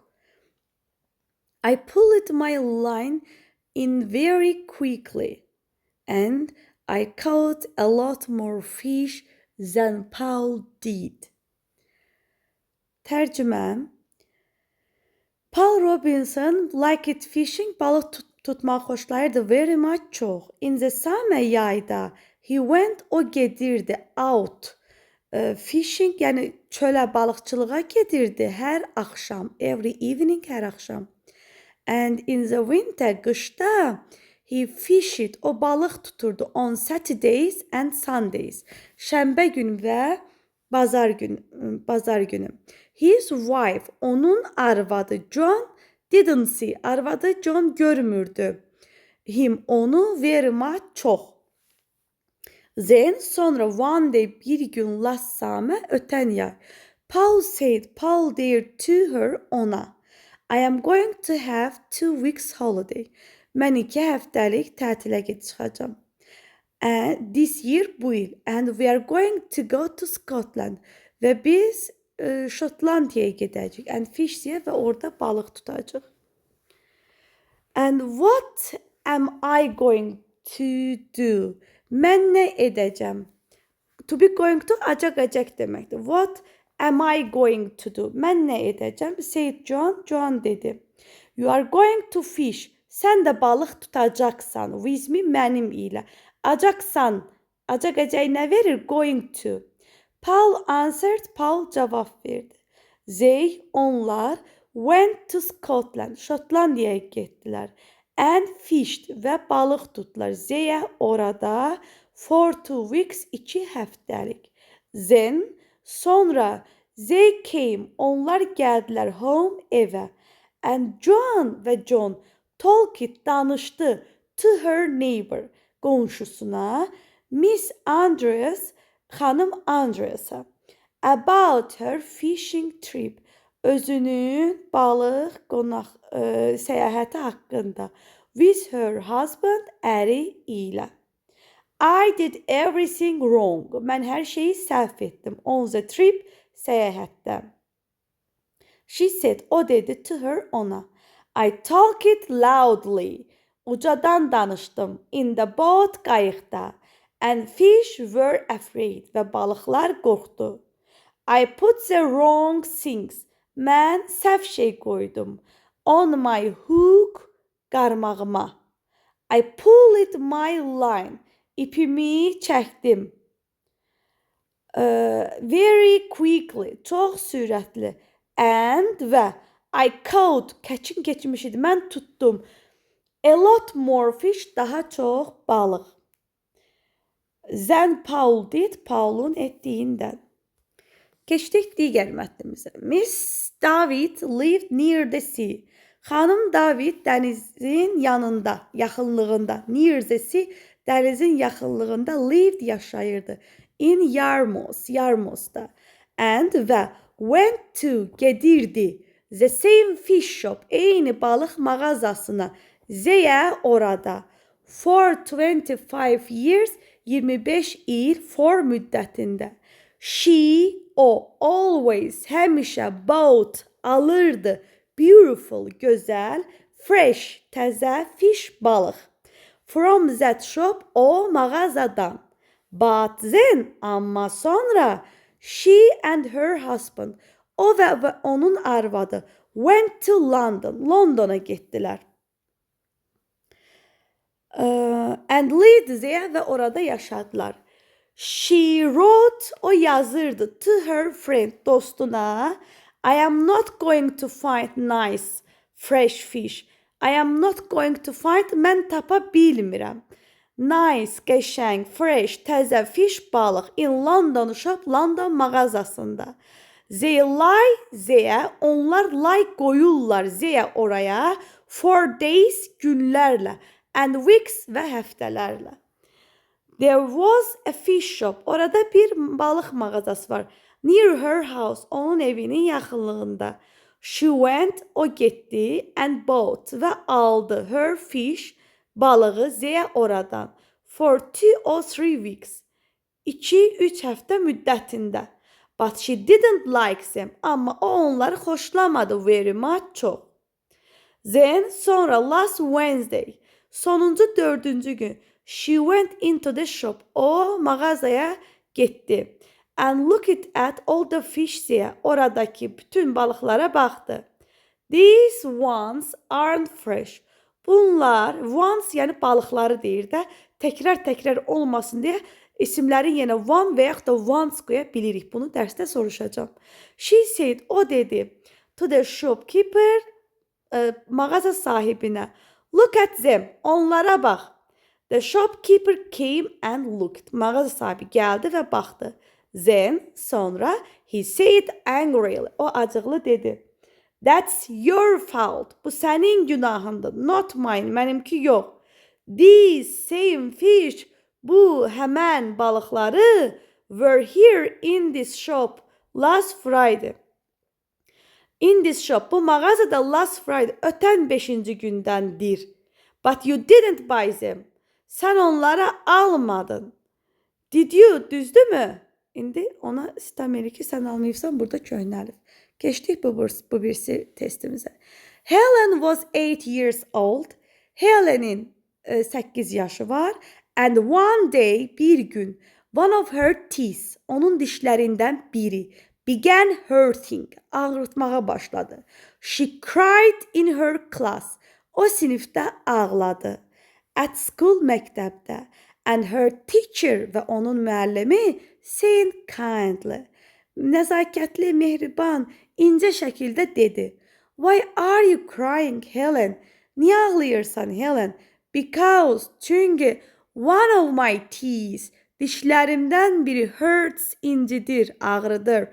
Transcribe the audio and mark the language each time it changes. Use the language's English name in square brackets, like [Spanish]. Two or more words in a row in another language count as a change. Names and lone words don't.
[English] I pulled my line in very quickly and I caught a lot more fish than Paul did. Tərcümə: Paul Robinson liked fishing, [Azerbaijani] balıq tutmağı xoşlayırdı [English] very much, [Azerbaijani] çox. [English] In the summer, yayda, he went, [Azerbaijani] o gedirdi [English] out fishing, [Azerbaijani] yəni çölə balıqçılığa gedirdi hər axşam, [English] every evening, [Azerbaijani] hər axşam. [English] And in the winter, qışda, he fished, [Azerbaijani] o balıq tuturdu [English] on Saturdays and Sundays, [Azerbaijani] şənbə gün və bazar günü. [English] His wife, [Azerbaijani] onun arvadı John, [English] didn't see, [Azerbaijani] arvadı John görmürdü. [English] Him, onu very much, çox. Then, sonra one day, [Azerbaijani] bir gün [English] last summer, [Azerbaijani] ötən yay, [English] Paul said, Paul deyir to her, ona, I am going to have 2 weeks holiday. [Azerbaijani] Mən 2 həftəlik tətilə çıxacam. [English] This year, [Azerbaijani] bu il. [English] And we are going to go to Scotland. [Azerbaijani] Və biz Şotlandiyaya gedəcəyik. [English] And fish there [Azerbaijani] və orada balıq tutacaq. [English] And what am I going to do? [Azerbaijani] Mən nə edəcəm? [English] To be going to [Azerbaijani] acaq deməkdir. [English] What am I going to do? [Azerbaijani] Mən nə edəcəm? [English] Said John. John dedi. You are going to fish. [Azerbaijani] Sən də balıq tutacaqsan. [English] With me, [Azerbaijani] mənim ilə. Acaqsan. Acaq nə verir? [English] Going to. Paul answered. Paul [Azerbaijani] cavab verdi. [English] They, onlar, went to Scotland. [Azerbaijani] Şotlandiyaya getdilər. [English] And fished [Azerbaijani] və balıq tutdular. [English] They, orada, for 2 weeks, 2 həftəlik. Then, sonra, they came, [Azerbaijani] onlar gəldilər home, evə. [English] And John və John talked, danışdı to her neighbor, qonşusuna, Miss Andrews, xanım Andrews'a, about her fishing trip, [Azerbaijani] özünün balıq səyahəti haqqında, [English] with her husband, [Azerbaijani] əri ilə. [English] I did everything wrong. [Azerbaijani] Mən hər şeyi səhv etdim. [English] On the trip, səyahətdə. She said, [Azerbaijani] o dedi [English] to her, [Azerbaijani] ona. [English] I talked loudly. [Azerbaijani] Ucadan danışdım. [English] In the boat, qayıqda. And fish were afraid. [Azerbaijani] Və balıqlar qorxdu. [English] I put the wrong things. [Azerbaijani] Mən səhv şey qoydum. [English] On my hook, qarmağıma. I pulled my line. [Azerbaijani] İpimi çəkdim. [English] Very quickly. [Azerbaijani] Çox sürətli. [English] And və I caught, [Azerbaijani] keçmiş idi, mən tutdum. [English] A lot more fish, [Azerbaijani] daha çox balıq. [English] Than Paul did, [Azerbaijani] Paul'un etdiyindən. Keçdik digər mətnimizə. [English] Miss David lived near the sea. [Azerbaijani] Xanım David dənizin yanında, yaxınlığında. [English] Near the sea, [Azerbaijani] dənizin yaxınlığında lived, yaşayırdı. [English] In Yarmouth, Yarmouth'da. And və went to, gedirdi. The same fish shop, [Azerbaijani] eyni balıq mağazasına. [English] There, orada. For 25 years, 25 il, for müddətində. She, o, always, [Azerbaijani] həmişə bought, alırdı. [English] beautiful, gözəl, fresh, təzə, fish, balıq. From that shop, [Azerbaijani] o mağazadan. [English] But then, [Azerbaijani] amma sonra, [English] she and her husband, [Azerbaijani] o və onun arvadı, [English] went to London, [Azerbaijani] Londona getdilər. [English] And lived there [Azerbaijani] və orada yaşadılar. [English] She wrote, [Azerbaijani] o yazırdı, [English] to her friend, dostuna, I am not going to find nice, fresh fish. I am not going to find, [Azerbaijani] mən tapa bilmirəm. [English] Nice, qəşəng, fresh, təzə fish, balıq in London shop, London mağazasında. They lie there, onlar lie qoyurlar there oraya for days, günlərlə and weeks [Azerbaijani] və həftələrlə. [English] There was a fish shop, [Azerbaijani] orada bir balıq mağazası var. [English] Near her house, [Azerbaijani] onun evinin yaxınlığında. [English] She went, [Azerbaijani] o getdi [English] and bought [Azerbaijani] və aldı [English] her fish, [Azerbaijani] balığı there oradan. [English] For 2 or 3 weeks, 2-3 [Azerbaijani] həftə müddətində. [English] But she didn't like them, [Azerbaijani] amma o onları xoşlamadı [English] very much, [Azerbaijani] çox. [English] Then, sonra last Wednesday, [Azerbaijani] sonuncu 4-cü gün, [English] she went into the shop, [Azerbaijani] o mağazaya getdi. [English] And looked at all the fish there, [Azerbaijani] oradakı bütün balıqlara baxdı. [English] These ones aren't fresh. [Azerbaijani] Bunlar, ones yəni balıqları deyir də, təkrar olmasın deyə isimlərin yenə one və yaxud da ones qoya bilirik. Bunu dərsdə soruşacağım. [English] She said, [Azerbaijani] o dedi, [English] to the shopkeeper, [Azerbaijani] mağaza sahibinə, [English] look at them, [Azerbaijani] onlara bax. [English] The shopkeeper came and looked. [Azerbaijani] Mağaza sahibi gəldi və baxdı. [English] Then, sonra, he said angrily, [Azerbaijani] o acıqlı dedi. [English] That's your fault. [Azerbaijani] Bu sənin günahındır. [English] Not mine, [Azerbaijani] mənimki yox. [English] These same fish, [Azerbaijani] bu həmən balıqları [English] were here in this shop last Friday. In this shop, [Azerbaijani] bu mağazada [English] last Friday, [Azerbaijani] ötən 5-ci gündəndir. [English] But you didn't buy them. [Azerbaijani] Sən onlara almadın. [English] Did you, düzdürmü? [Azerbaijani] İndi ona istəmirik ki, sən almayıbsan, burada köhnəlib. Keçdik bu birisi testimizə. [English] Helen was 8 years old. [Azerbaijani] Helen'in 8 yaşı var. [English] And one day, [Azerbaijani] bir gün, [English] one of her teeth, [Azerbaijani] onun dişlərindən biri, [English] began hurting, [Azerbaijani] ağrıtmağa başladı. [English] She cried in her class. [Azerbaijani] O sinifdə ağladı. [English] At school, məktəbdə. And her teacher [Azerbaijani] və onun müəllimi [English] said kindly, [Azerbaijani] nəzakətli, mehriban, incə şəkildə dedi. [English] Why are you crying, Helen? [Azerbaijani] Niyə ağlayırsan, Helen? [English] Because, çünki one of my teeth, [Azerbaijani] dişlərimdən biri hurts, incidir, ağrıdır.